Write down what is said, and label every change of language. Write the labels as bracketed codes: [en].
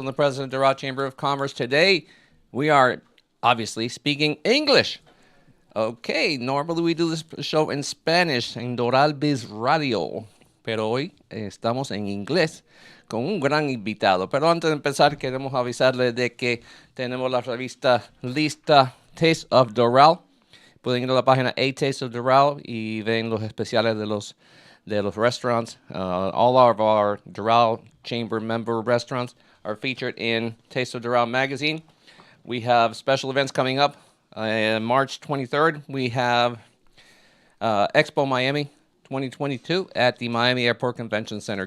[en] I'm the president of the Doral Chamber of Commerce. Today, we are obviously speaking English. Okay, normally we do this show in Spanish [es] en Doral Biz Radio, pero hoy estamos en inglés con un gran invitado. Pero antes de empezar, queremos avisarles de que tenemos la revista lista Taste of Doral. Pueden ir a la página A Taste of Doral y ven los especiales de los restaurants. [en] All of our Doral Chamber member restaurants are featured in Taste of Doral magazine. We have special events coming up. March 23rd, we have Expo Miami 2022 at the Miami Airport Convention Center.